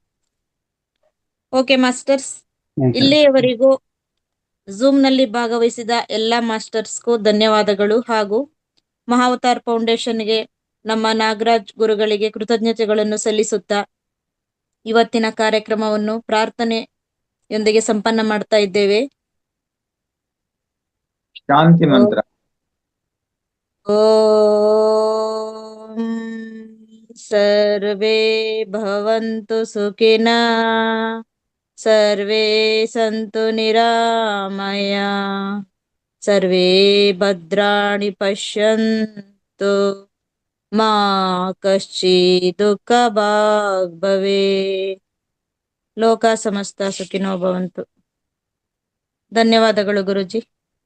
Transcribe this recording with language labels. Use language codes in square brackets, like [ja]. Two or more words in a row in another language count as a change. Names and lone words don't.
[kn] ಓಕೆ ಮಾಸ್ಟರ್ಸ್, ಇಲ್ಲಿಯವರೆಗೂ ಝೂಮ್ ನಲ್ಲಿ ಭಾಗವಹಿಸಿದ ಎಲ್ಲಾ ಮಾಸ್ಟರ್ಸ್ಗೂ ಧನ್ಯವಾದಗಳು. ಹಾಗೂ ಮಹಾವತಾರ್ ಫೌಂಡೇಶನ್ಗೆ, ನಮ್ಮ ನಾಗರಾಜ್ ಗುರುಗಳಿಗೆ ಕೃತಜ್ಞತೆಗಳನ್ನು ಸಲ್ಲಿಸುತ್ತಾ ಇವತ್ತಿನ ಕಾರ್ಯಕ್ರಮವನ್ನು ಪ್ರಾರ್ಥನೆಯೊಂದಿಗೆ ಸಂಪನ್ನ ಮಾಡ್ತಾ ಇದ್ದೇವೆ. ಶಾಂತಿ ಮಂತ್ರ. [sa] ಓಂ ಸರ್ವೇ ಭವಂತು ಸುಖಿನಃ, ಸರ್ವೇ ಸಂತು ನಿರಾಮಯ, ಸರ್ವೇ ಭದ್ರಾಣಿ ಪಶ್ಯಂತು, ಮಾ ಕಶ್ಚಿತ್ ದುಃಖ ಭಾಗ್ ಭವೇತ್. ಲೋಕ ಸಮಸ್ತ ಸುಖಿನೋ ಭವಂತು. [kn] ಧನ್ಯವಾದಗಳು ಗುರುಜಿ.